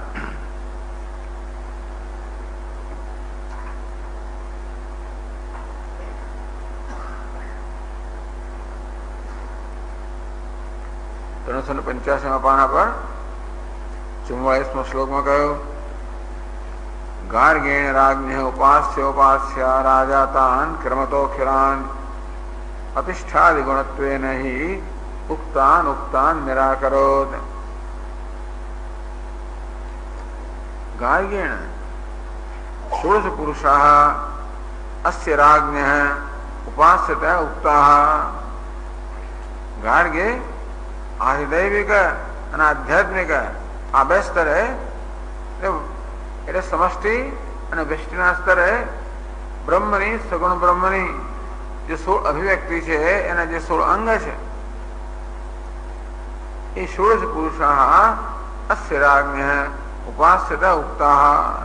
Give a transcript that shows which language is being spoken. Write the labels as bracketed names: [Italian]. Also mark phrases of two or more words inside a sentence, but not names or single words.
[Gujarati] ત્રણસો 85 પાના પર 44મો શ્લોકમાં કહ્યું [Sanskrit] गार्गेण राज्ञ उपास्योपास्य राजा तान् क्रमतोऽखिलान् अतिष्ठादि गुणत्वेन हि उक्तान् उक्तान् निराकरोत्. गार्गेण षोडश पुरुषाः अस्य राज्ञः उपास्यतः उक्ताः. गार्गे आधिदैविक [Gujarati] અને આધ્યાત્મિક આ બે સ્તરે એટલે સમષ્ટિ અને વ્યષ્ટિના સ્તરે બ્રહ્મની, સગુણ બ્રહ્મની જે 16 અભિવ્યક્તિ છે, એના જે 16 અંગ છે, એ 16 [Sanskrit] पुरुषा अस्य राज्ञ उपास्यता उक्ता.